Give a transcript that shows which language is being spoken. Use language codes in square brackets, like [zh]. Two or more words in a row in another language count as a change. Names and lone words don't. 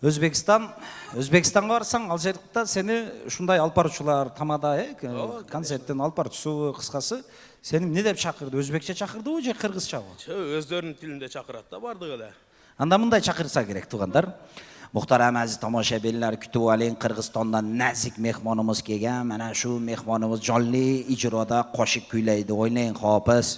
[ky] Өзбекстанга барсаң, ал жерде сени ушундай алып баруучулар тамада, концерттен алып баруучусу, кыскасы, сени эмне деп чакырды? Өзбекче чакырдыбы же кыргызчабы? Өздөрүнүн тилинде чакырат да бардыгы эле. Анда мындай чакырса керек, туугандар. [uz] Мухтарам азиз tomoshabinlar, kutib oling, Qirg'izistondan nazik mehmonimiz kelgan. Mana shu mehmonimiz jonli ijroda qo'shiq kuylaydi. O'ynang, hofiz.